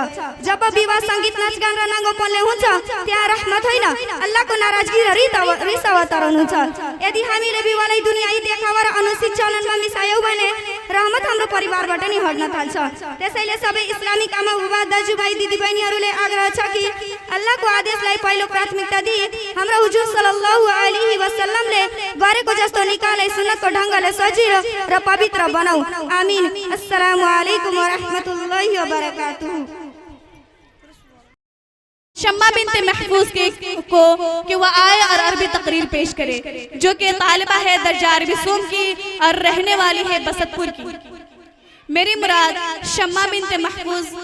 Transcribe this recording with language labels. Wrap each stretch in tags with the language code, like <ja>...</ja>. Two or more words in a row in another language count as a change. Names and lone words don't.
<ne>जब विवाह सङ्गीत नाचगान र नाङ्गोपनले हुन्छ त्यहाँ रहमत होइन, अल्लाहको नाराजगी र रिस अवतरण हुन्छ। यदि हामीले विवाहलाई दुनियावी देखावा र अनुचित चलनमा मिसायौँ भने रहमत हाम्रो परिवारबाट नै हट्न थाल्छ। त्यसैले सबै इस्लामिक आमा बुबा दाजुभाइ दिदीबहिनीहरूले आग्रह छ कि अल्लाहको आदेशलाई पहिलो प्राथमिकता दिई हाम्रो हुजुर</ne> <ar>صلى الله عليه وسلم</ar> <ne>गरेको जस्तो निकाहलाई सुन्नतको ढङ्गले सजिलो र पवित्र बनाऊ। आमीन।</ne> <ar>السلام عليكم ورحمة الله وبركاته.</ar> <ur>شمع بنت محفوظ کو کہ وہ آئے اور عربی تقریر پیش کرے، جو کہ طالبہ ہے درجہ عربی سوم کی اور رہنے والی ہے بستپور کی. میری مراد شمع بنت محفوظ</ur>